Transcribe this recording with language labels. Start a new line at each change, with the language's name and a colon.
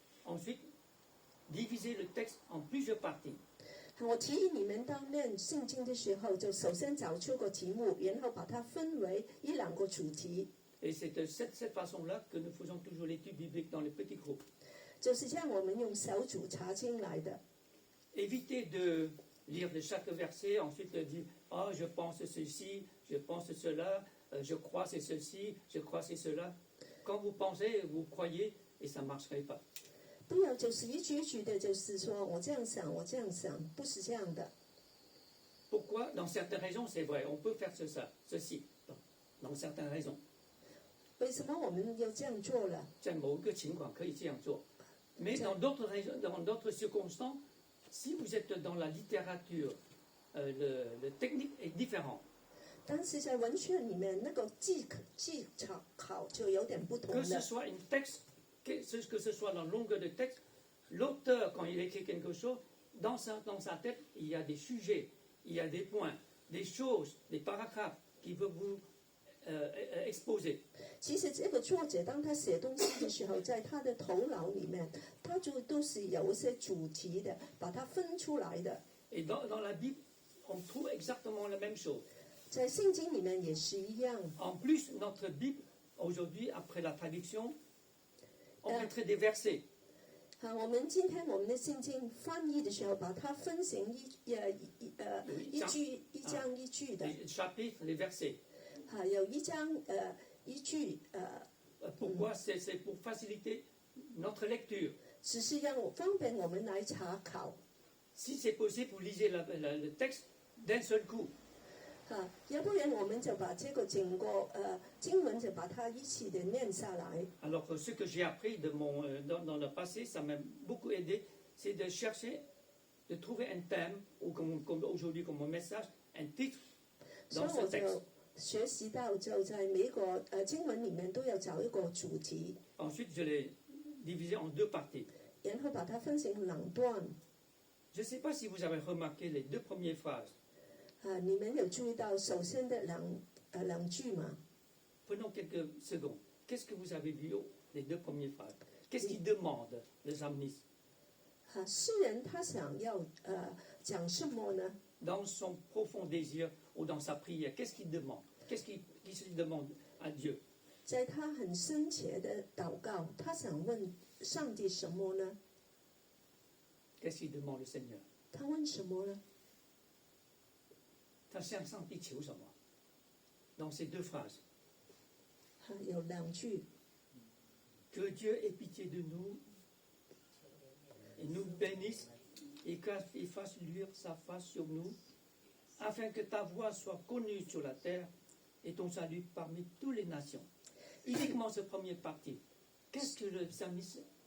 French: Ensuite, divisez le texte en plusieurs parties.
Chinese: 我提议你们当念圣经的时候，就首先找出个题目，然后把它分为一两个主题。
French: Et c'est de cette façon-là que nous faisons toujours l'étude biblique dans les petits groupes.
Chinese: 就是这样，我们用小组查经来的。
French: Évitez de lire de chaque verset, ensuite de dire « Ah, je pense ceci, je pense cela, je crois c'est ceci, je crois c'est cela ». Quand vous pensez, vous croyez, et ça ne marcherait pas.
Chinese: 不要就是一句一句的，就是说我这样想，我这样想，不是这样的。
French: Pourquoi? Dans certaines régions, c'est vrai, on peut faire ceci, dans certaines régions.
Chinese: 为什么我们要这样做了？在某一个情况可以这样做。
French: Mais dans d'autres circonstances, si vous êtes dans la littérature, le technique est différent.
Chinese: 但是在文学里面，那个技巧就有点不同
French: Que ce
Chinese: 了。
French: soit un texte, que ce soit la longueur de texte, l'auteur, quand il écrit quelque chose, dans sa tête, il y a des sujets, il y a des points, des choses, des paragraphes qui veut vous exposer.
Chinese: 其实这个作者当他写东西的时候，在他的头脑里面，他就都是有一些主题的，把它分出来的。
French: Et dans la Bible, on trouve exactement la même chose.
Chinese: 在圣经里面也是一样。
French: En plus, notre Bible, aujourd'hui, après la traduction, on mettrait des versets.
Chinese: 我们今天我们的圣经翻译的时候，把它分成一句一章一句的，
French: Les chapitres, les versets.
Chinese: 有一章一句
French: Pourquoi? C'est pour faciliter notre lecture.
Chinese: 只是让方便我们来查考。
French: Si c'est possible, vous lisez le texte d'un seul coup.
Chinese: 要不然我们就把这个整个经文就把它一起的念下来。
French: Alors, ce que j'ai appris dans le passé, ça m'a beaucoup aidé, c'est de chercher, de trouver un thème, ou comme aujourd'hui, comme mon message, un titre
Chinese: 所以
French: dans
Chinese: 我
French: ce texte.
Chinese: 就学习到，就在每个经文里面都要找一个主题，
French: Ensuite, je l'ai divisé en deux parties.
Chinese: 然后把它分成两段。
French: Je ne sais pas si vous avez remarqué les deux premières phrases.
Chinese: 你们有注意到首先的两句吗？
French: Prenons quelques secondes. Qu'est-ce que vous avez vu les deux premières phrases? Qu'est-ce qu'il demande, le psalmiste?
Chinese: 诗人他想要讲什么呢？
French: Dans son profond désir ou dans sa prière, qu'est-ce qu'il demande? Qu'est-ce qu'il demande à Dieu?
Chinese: 在他很深切的祷告，他想问上帝什么呢？
French: Qu'est-ce qu'il demande le Seigneur?
Chinese: 他问什么呢？他向上帝求什么？
French: Dans ces deux phrases.
Chinese: 有两句，
French: Que Dieu ait pitié de nous et nous bénisse et qu'il fasse luire sa face sur nous, afin que ta voix soit connue sur la terre et ton salut parmi toutes les nations. Uniquement cette première partie. Qu'est-ce que le psalmiste